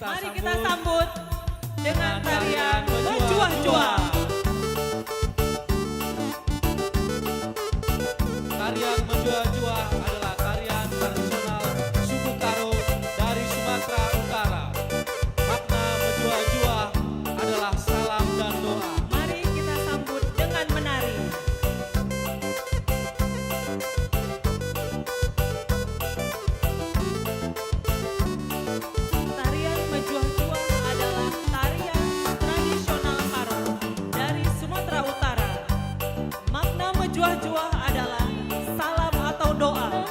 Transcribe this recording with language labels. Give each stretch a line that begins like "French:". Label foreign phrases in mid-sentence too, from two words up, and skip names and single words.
Indonesian: sambut dengan tarian Menjuah-juah. Tarian Menjuah-juah adalah tarian tradisional suku Karo dari Sumatera Utara. Makna menjuah-juah adalah salam dan doa. Mari kita sambut dengan menari. Tarian Menjuah-juah adalah tarian tradisional Karo dari Sumatera Utara. Makna menjuah-juah adalah salam atau doa.